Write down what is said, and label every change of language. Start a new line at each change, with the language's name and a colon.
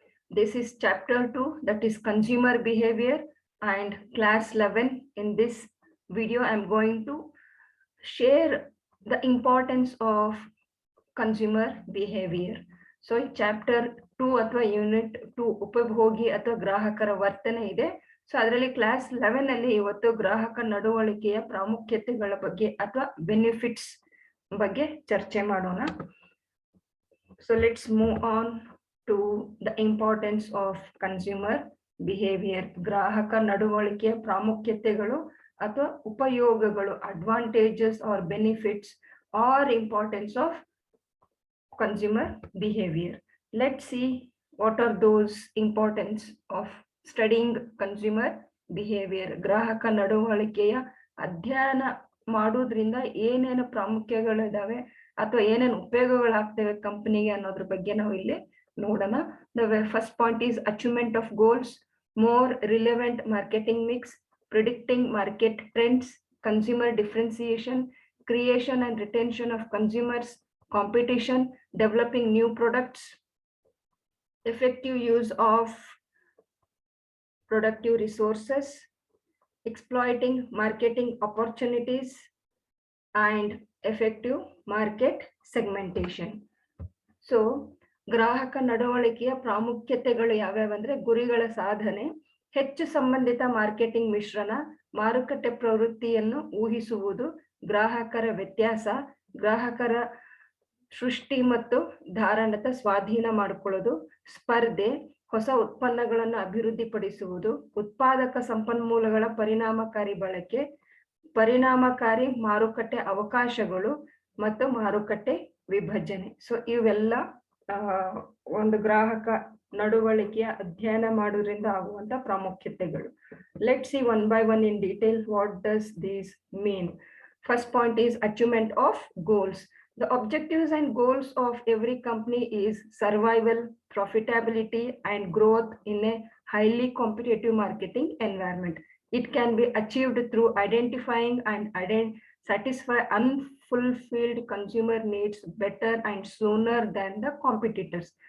English: This is chapter 2, that is consumer behavior, and class 11. In this video, I'm going to share the importance of consumer behavior.
Kannada: So chapter 2 ಅಥವಾ unit 2 ಉಪಭೋಗಿ ಅಥವಾ ಗ್ರಾಹಕರ ವರ್ತನೆ ಇದೆ. So ಅದರಲ್ಲಿ class 11 ಅಲ್ಲಿ ಇವತ್ತು ಗ್ರಾಹಕ ನಡವಳಿಕೆಯ ಪ್ರಾಮುಖ್ಯತೆಗಳ ಬಗ್ಗೆ ಅಥವಾ ಬೆನಿಫಿಟ್ಸ್ ಬಗ್ಗೆ ಚರ್ಚೆ ಮಾಡೋಣ.
English: So let's move on to the importance of consumer behavior.
Kannada: ಗ್ರಾಹಕ ನಡವಳಿಕೆಯ ಪ್ರಾಮುಖ್ಯತೆಗಳು ಅಥವಾ ಉಪಯೋಗಗಳು,
English: advantages or benefits or importance of consumer behavior. Let's see what are those importance of studying consumer behavior.
Kannada: ಗ್ರಾಹಕ ನಡವಳಿಕೆಯ ಅಧ್ಯಯನ ಮಾಡೋದ್ರಿಂದ ಏನೇನು ಪ್ರಾಮುಖ್ಯಗಳಿದಾವೆ ಅಥವಾ ಏನೇನು ಉಪಯೋಗಗಳಾಗ್ತವೆ ಕಂಪನಿಗೆ ಅನ್ನೋದ್ರ ಬಗ್ಗೆ ನಾವು ಇಲ್ಲಿ ನೋಡೋಣ.
English: The first point is achievement of goals, more relevant marketing mix, predicting market trends, consumer differentiation, creation and retention of consumers, competition, developing new products, effective use of productive resources, exploiting marketing opportunities, and effective market segmentation.
Kannada: So ಗ್ರಾಹಕ ನಡವಳಿಕೆಯ ಪ್ರಾಮುಖ್ಯತೆಗಳು ಯಾವ್ಯಾವಂದ್ರೆ ಗುರಿಗಳ ಸಾಧನೆ, ಹೆಚ್ಚು ಸಂಬಂಧಿತ marketing ಮಿಶ್ರಣ, ಮಾರುಕಟ್ಟೆ ಪ್ರವೃತ್ತಿಯನ್ನು ಊಹಿಸುವುದು, ಗ್ರಾಹಕರ ವ್ಯತ್ಯಾಸ, ಗ್ರಾಹಕರ ಸೃಷ್ಟಿ ಮತ್ತು ಧಾರಣದ ಸ್ವಾಧೀನ ಮಾಡಿಕೊಳ್ಳೋದು, ಸ್ಪರ್ಧೆ, ಹೊಸ ಉತ್ಪನ್ನಗಳನ್ನು ಅಭಿವೃದ್ಧಿಪಡಿಸುವುದು, ಉತ್ಪಾದಕ ಸಂಪನ್ಮೂಲಗಳ ಪರಿಣಾಮಕಾರಿ ಬಳಕೆ, ಪರಿಣಾಮಕಾರಿ ಮಾರುಕಟ್ಟೆ ಅವಕಾಶಗಳು ಮತ್ತು ಮಾರುಕಟ್ಟೆ ವಿಭಜನೆ. ಸೊ ಇವೆಲ್ಲ ಒಂದು ಗ್ರಾಹಕ ನಡವಳಿಕೆಯ ಅಧ್ಯಯನ ಮಾಡೋದ್ರಿಂದ ಆಗುವಂತ ಪ್ರಾಮುಖ್ಯತೆಗಳು.
English: Let's see one by one in detail what does these mean. First point is achievement of goals. The objectives and goals of every company is survival, profitability, and growth in a highly competitive marketing environment. It can be achieved through identifying and satisfy unfulfilled consumer needs better and sooner than the competitors.